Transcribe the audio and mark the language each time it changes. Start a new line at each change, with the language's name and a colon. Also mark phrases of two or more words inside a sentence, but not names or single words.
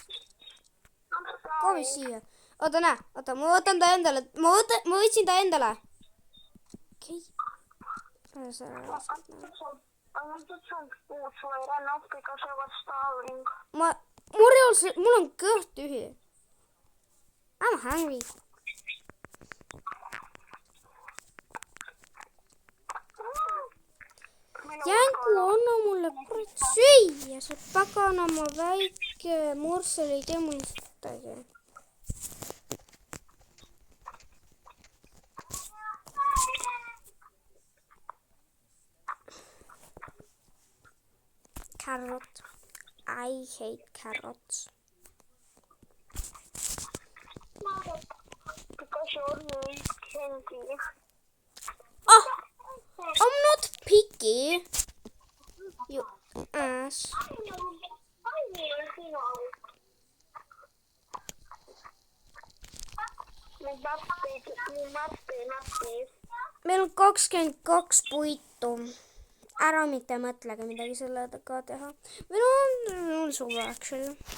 Estonian: Koomi siia. Oota, näe. Oota, ma võtan ta endale. Ma võtsin ta endale. Okei. Mul on kõht tühi.
English: I'm hungry.
Estonian: Jänku, anna mulle kurat süüa, see paganama väike morsel ei tee mul midagi.
English: Carrot. I hate carrots. Because you're really candy. Oh, I'm not picky. You ass.
Estonian: Meil on 22 puitu. Ära mitte mõtlege midagi sellega teha. Meil on suve, actually.